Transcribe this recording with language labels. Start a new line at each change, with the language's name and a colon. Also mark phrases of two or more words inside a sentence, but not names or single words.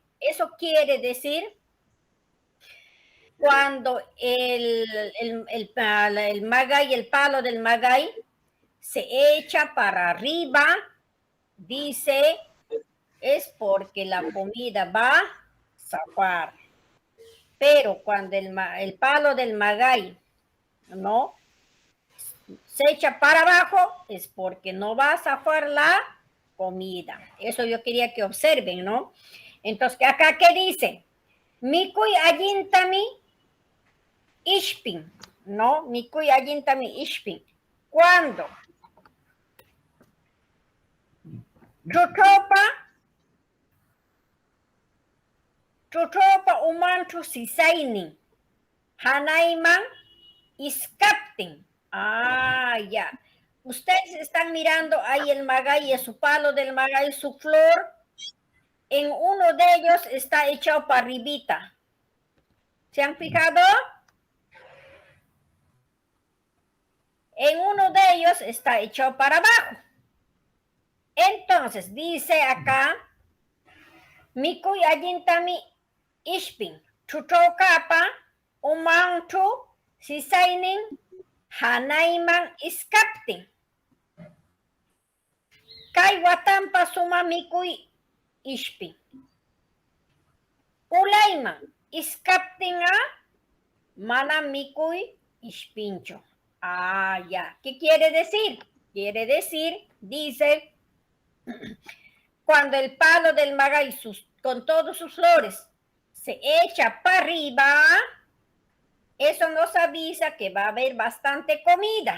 Spanish: Eso quiere decir cuando el magay, el palo del magay, se echa para arriba, dice, es porque la comida va a zafar. Pero cuando el palo del magay, ¿no? Se echa para abajo, es porque no va a zafar la comida. Eso yo quería que observen, ¿no? Entonces, acá, ¿qué dice?
Quechua: Mikuy allintami ishpin, ¿no? Mikuy allintami ishpin.
Spanish: ¿Cuándo?
Quechua: Chuchopa umanchu sisaini. Hanaiman iskaptin.
Spanish: Ah, ya. Ustedes están mirando ahí el magay, su palo del magay, su flor. En uno de ellos está echado para arribita. ¿Se han fijado? En uno de ellos está echado para abajo. Entonces, dice acá,
Quechua: Mikuy allintami ishpin, chuchokapa, umanchu, sisainin, hanaiman iskaptin. Kay watampa suma mikuy ishpin. Ulayman iskaptinga, mana mikuy ishpincho.
Spanish: Ah, ya. ¿Qué quiere decir? Quiere decir, dice, cuando el palo del magay con todas sus flores se echa para arriba, eso nos avisa que va a haber bastante comida.